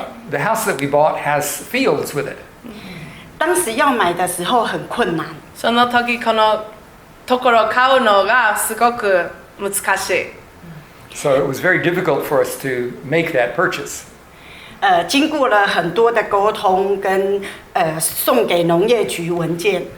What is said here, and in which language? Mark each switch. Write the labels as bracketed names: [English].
[English] The house that we bought has fields with it. [Chinese] 当時要買的時候很困難。 [Japanese] その時このところを買うのがすごく難しい。 [English] So it was very difficult for us to make that purchase. [Chinese] 經過了很多的溝通跟送給農業局文件。